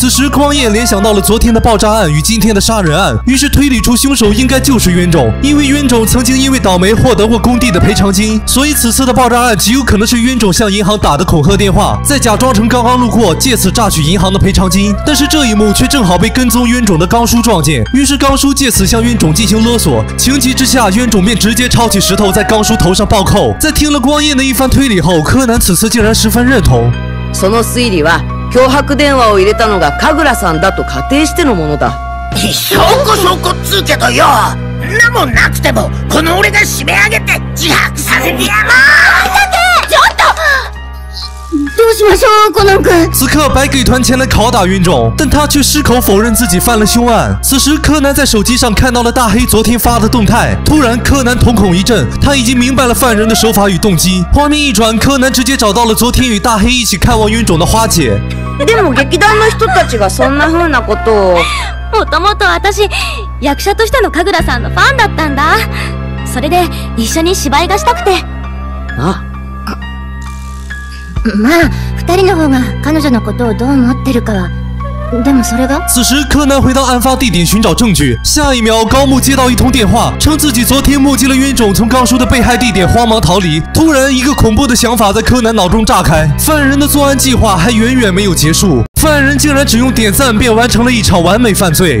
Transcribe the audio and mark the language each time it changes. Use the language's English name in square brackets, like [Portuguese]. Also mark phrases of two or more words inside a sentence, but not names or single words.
[Chinese] 此时光彦联想到了昨天的爆炸案与今天的杀人案，于是推理出凶手应该就是冤种，因为冤种曾经因为倒霉获得过工地的赔偿金，所以此次的爆炸案极有可能是冤种向银行打的恐吓电话，再假装成刚刚路过，借此榨取银行的赔偿金。但是这一幕却正好被跟踪冤种的刚叔撞见，于是刚叔借此向冤种进行勒索，情急之下，冤种便直接抄起石头在刚叔头上暴扣。在听了光彦的一番推理后，柯南此次竟然十分认同。 [Japanese] その推理は脅迫電話を入れたのが神楽さんだと仮定してのものだ。証拠っつうけどよ、なもんなくてもこの俺が締め上げて自白させてやろう。ちょっとどうしましょう，コナン君。 [Chinese] 此刻白给团前来拷打冤种，但他却矢口否认自己犯了凶案。此时柯南在手机上看到了大黑昨天发的动态，突然柯南瞳孔一震，他已经明白了犯人的手法与动机。画面一转，柯南直接找到了昨天与大黑一起看望冤种的花姐。 [Japanese] でも劇団の人たちがそんな風なことを。もともと私役者としての神楽さんのファンだったんだ。それで一緒に芝居がしたくて。あ。まあ2人の方が彼女のことをどう思ってるかは。でもそれが。 [Chinese] 此时柯南回到案发地点寻找证据，下一秒高木接到一通电话，称自己昨天目击了冤种从刚叔的被害地点慌忙逃离。突然一个恐怖的想法在柯南脑中炸开，犯人的作案计划还远远没有结束。犯人竟然只用点赞便完成了一场完美犯罪。